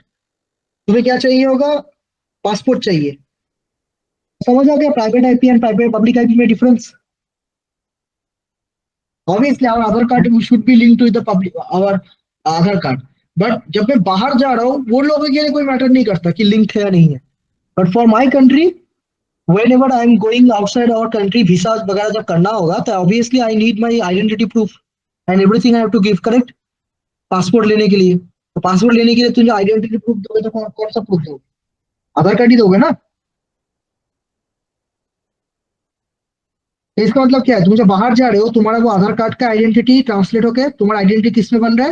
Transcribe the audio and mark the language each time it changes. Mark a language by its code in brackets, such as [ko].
[hi] तुम्हें क्या चाहिए होगा? पासपोर्ट चाहिए। समझ आ गया private IP and private public IP में difference? [en] Obviously our Aadhaar card should be link to the public our Aadhaar card. [hi] But जब मैं बाहर जा रहा हूँ वो लोगों के लिए कोई मैटर नहीं करता कि लिंक है या नहीं है। [en] but for my country, whenever I am going outside our country, visa [hi] वगैरह जब करना होगा तो [en] obviously I need my identity proof and everything I have to give, correct? [hi] Passport लेने के लिए, तो पासपोर्ट लेने के लिए तुझे आइडेंटिटी प्रूफ दोगे तो कौन सा प्रूफ दोगे? आधार कार्ड ही दोगे ना। तो इसका मतलब क्या है? तुम जब बाहर जा रहे हो तुम्हारा वो आधार कार्ड का आइडेंटिटी ट्रांसलेट होके तुम्हारा आइडेंटिटी किस में बन रहा है?